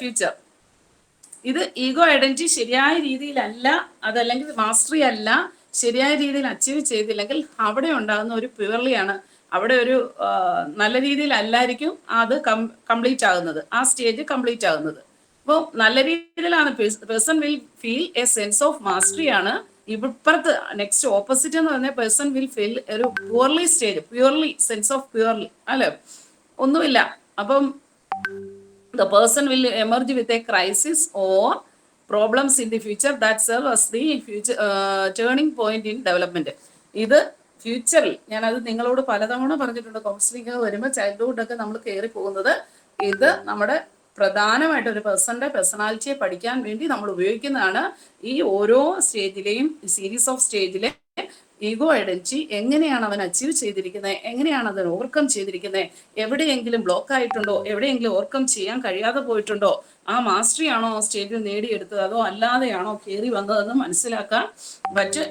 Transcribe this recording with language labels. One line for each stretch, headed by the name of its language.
Malayalam: Future ഇത് ego identity ശരിയായ രീതിയിലല്ല, അതല്ലെങ്കിൽ മാസ്റ്ററി അല്ല, ശരിയായ രീതിയിൽ അച്ചീവ് ചെയ്തില്ലെങ്കിൽ അവിടെ ഉണ്ടാകുന്ന ഒരു പ്യുവർലിയാണ്, അവിടെ ഒരു നല്ല രീതിയിലല്ലായിരിക്കും അത് കംപ്ലീറ്റ് ആകുന്നത്, ആ സ്റ്റേജ് കംപ്ലീറ്റ് ആകുന്നത്. അപ്പോൾ നല്ല രീതിയിലാണ്
English: Person will feel a sense of mastery ആണ്.
Malayalam: ഇപ്പുറത്ത് നെക്സ്റ്റ് ഓപ്പോസിറ്റ് എന്ന് പറഞ്ഞാൽ
English: person will feel
Malayalam: ഒരു purely stage, purely sense of purely അല്ലെ, ഒന്നുമില്ല.
English: അപ്പം the person will emerge with a crisis or problems in the future that serve as the future turning point in development.
Malayalam: ഇത് ഫ്യൂച്ചറിൽ ഞാനത് നിങ്ങളോട് പലതവണ പറഞ്ഞിട്ടുണ്ട്. കൗൺസിലിംഗ് വരുമ്പോൾ ചൈൽഡ്ഹുഡ് ഒക്കെ നമ്മൾ കയറി പോകുന്നത് ഇത് നമ്മുടെ പ്രധാനമായിട്ട് ഒരു പേഴ്സന്റെ പേഴ്സണാലിറ്റിയെ പഠിക്കാൻ വേണ്ടി നമ്മൾ ഉപയോഗിക്കുന്നതാണ്. ഈ ഓരോ സ്റ്റേജിലെയും സീരീസ് ഓഫ് സ്റ്റേജിലെ ഈഗോ ഐഡന്റിറ്റി എങ്ങനെയാണ് അവൻ അച്ചീവ് ചെയ്തിരിക്കുന്നത്, എങ്ങനെയാണ് അതിന് ഓവർകം ചെയ്തിരിക്കുന്നത്, എവിടെയെങ്കിലും ബ്ലോക്ക് ആയിട്ടുണ്ടോ, എവിടെയെങ്കിലും ഓവർകം ചെയ്യാൻ കഴിയാതെ പോയിട്ടുണ്ടോ, ആ മാസ്റ്ററി ആണോ ആ സ്റ്റേജിൽ നേടിയെടുത്തത് അതോ അല്ലാതെയാണോ കയറി വന്നതെന്ന് മനസ്സിലാക്കാൻ പറ്റും.